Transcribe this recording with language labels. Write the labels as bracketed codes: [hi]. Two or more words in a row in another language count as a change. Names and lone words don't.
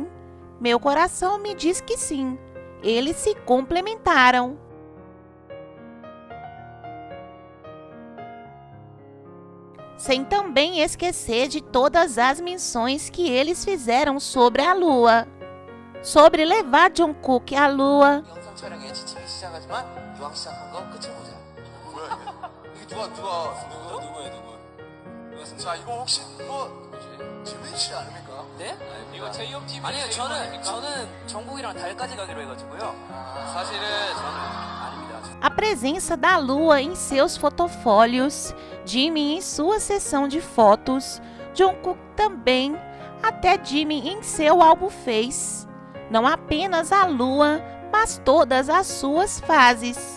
[pt] Meu coração me diz que sim. Eles se complementaram. Sem também esquecer de todas as menções que eles fizeram sobre a lua. Sobre levar Jungkook à lua. [ko] 네? 이거 J-Hope 아니요, 저는 정국이랑 달까지 가기로 해가지고요. 사실은 저는 아닙니다. [pt] A presença da lua em seus fotofólios, Jimin em sua sessão de fotos, Jungkook também, até Jimin em seu álbum Face. Não apenas a lua, mas todas as suas fases.